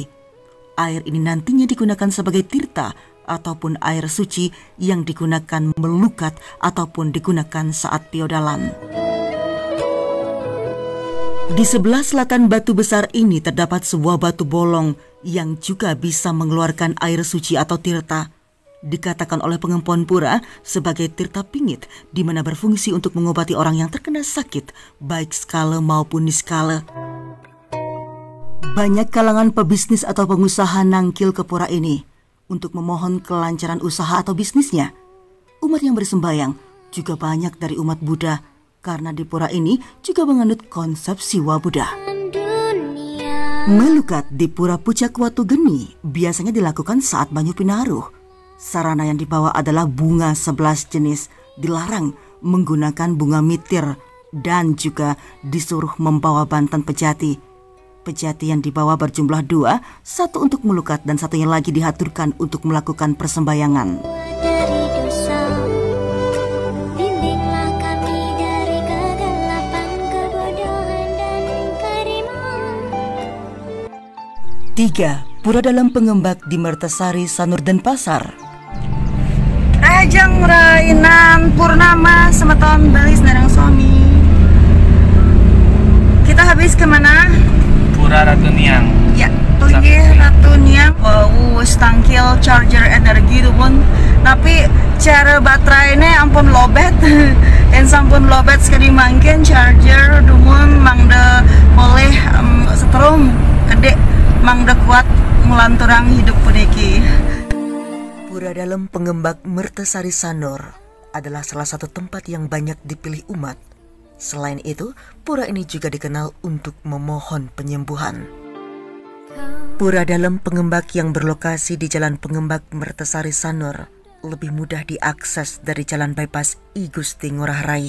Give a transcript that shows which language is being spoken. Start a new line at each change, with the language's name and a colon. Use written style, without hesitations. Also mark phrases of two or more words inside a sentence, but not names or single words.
Indonesian: Air ini nantinya digunakan sebagai tirta ataupun air suci yang digunakan melukat ataupun digunakan saat piodalan. Di sebelah selatan batu besar ini terdapat sebuah batu bolong yang juga bisa mengeluarkan air suci atau tirta. Dikatakan oleh pengempon pura sebagai tirta pingit, di mana berfungsi untuk mengobati orang yang terkena sakit, baik skala maupun niskala. Banyak kalangan pebisnis atau pengusaha nangkil ke pura ini untuk memohon kelancaran usaha atau bisnisnya. Umat yang bersembayang juga banyak dari umat Buddha, karena di pura ini juga menganut konsep Siwa Buddha. Melukat di Pura Pucak Watu Geni biasanya dilakukan saat banyu pinaruh. Sarana yang dibawa adalah bunga 11 jenis, dilarang menggunakan bunga mitir, dan juga disuruh membawa bantan pejati. Pejati yang dibawa berjumlah 2, satu untuk melukat dan satunya lagi dihaturkan untuk melakukan persembahyangan. Tiga, Pura Dalam Pengembak di Mertasari, Sanur Denpasar.
Balinese: Ajang rainan purnama semeton Bali senarang suami.
Indonesian: Kita habis kemana? Pura Ratu Niang. Ya, pergi Ratu Niang.
Balinese: Tangkil charger energi tuh pun.
Indonesian: Tapi cara baterai ini
Balinese: ampun lobet. Dan sampun lobet sekali mungkin charger dumun mangda boleh setrum gede mangda kuat mulanturang hidup puniki.
Indonesian: Pura Dalam Pengembak Mertasari Sanur adalah salah satu tempat yang banyak dipilih umat. Selain itu, pura ini juga dikenal untuk memohon penyembuhan. Pura Dalam Pengembak yang berlokasi di Jalan Pengembak Mertasari Sanur lebih mudah diakses dari Jalan Bypass I Gusti Ngurah Rai.